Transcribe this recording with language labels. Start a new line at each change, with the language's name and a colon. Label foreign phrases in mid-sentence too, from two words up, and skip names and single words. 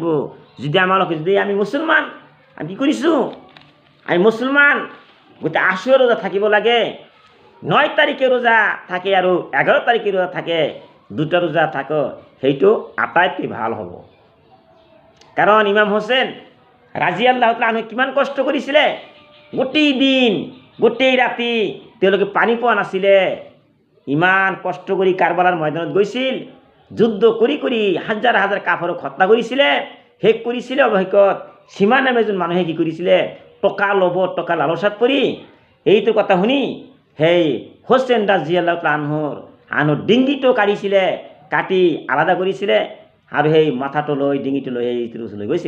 Assamese: যদি আমি মুছলমান, আমি কি কৰিছোঁ? আমি মুছলমান, গতিকে আশুৰা ৰোজা থাকিব লাগে। 9 তাৰিখে ৰোজা থাকে আৰু 11 তাৰিখে ৰোজা থাকে, দুটা ৰোজা থাকে, সেইটো আটাইতকৈ ভাল হ'ব। কাৰণ ইমাম হোসেন
Arabic: رضي الله تعالى عنه
Assamese: কিমান কষ্ট কৰিছিলে। গোটেই দিন গোটেই ৰাতি তেওঁলোকে পানী পোৱা নাছিলে। ইমান কষ্ট কৰি কাৰবালাৰ ময়দানত গৈছিল, যুদ্ধ কৰি কৰি হাজাৰ হাজাৰ কাফৰক হত্যা কৰিছিলে, শেষ কৰিছিলে। অৱশেষত সীমা নামে এজন মানুহে কি কৰিছিলে, টকা ল'ব, টকা লালসাত পৰি এইটো কথা শুনি সেই হোসেন
Arabic: رضي الله عنه
Assamese: ডিঙিটো কাঢ়িছিলে, কাটি আলাদা কৰিছিলে আৰু সেই মাথাটো লৈ ডিঙিটো লৈ সেই ওচৰলৈ গৈছিল।